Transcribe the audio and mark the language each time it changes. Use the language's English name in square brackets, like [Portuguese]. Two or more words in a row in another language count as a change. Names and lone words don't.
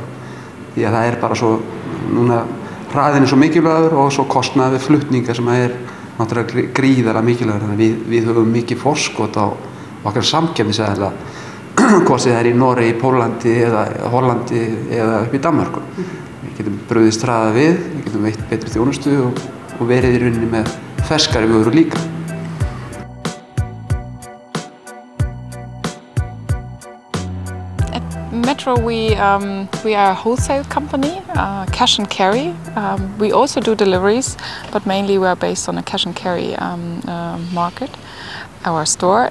[Icelandic] Því að það er bara svo, núna hraðinn er svo mikilvægur og svo kostnaður við flutninga sem er náttúrulega gríðarlega mikilvægur. Þannig að við höfum mikið forskot á okkar samkeppnisaðila, hvort sem það er í Noregi, Pólandi eða Hollandi eða upp í Danmörku. Við getum brugðist hraðar við getum veitt betri þjónustu og verið í rauninni með ferskari vörur líka. [English] Metro, we are a wholesale company, cash and carry. We also do deliveries, but mainly we are based on a cash and carry market, our store.